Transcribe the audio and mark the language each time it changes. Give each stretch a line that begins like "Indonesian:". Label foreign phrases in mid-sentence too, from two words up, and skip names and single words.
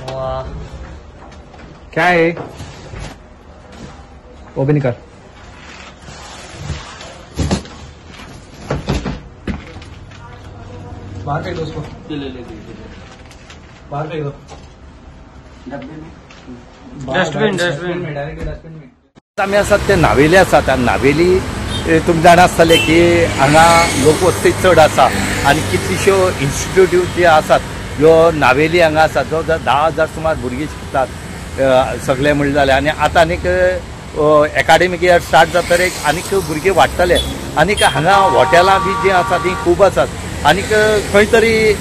Hindi: क्या है वो भी निकाल बाहर फेंक दो उसको बाहर फेंक दो डस्टबिन में डायरेक्ट डस्टबिन में
Konkani: आम्ही असतात ते नावेली असतात आणि नावेली तुम्ही जाणा आसतले की हांगा लोकवस्ती चड आसा आणि कितल्योश्यो इन्स्टिट्यूट जे आसात ह्यो नावेली हांगा आसात जो 10,000 सुमार भुरगीं शिकतात सगळे म्हणले जाल्यार आणि आता आनीक
English: academic year start
Konkani: जातकीर आनीक भुरगे वाडटले आनीक हांगा हॉटेलां बी जी आसा ती खूब आसात आनीक खंय तरी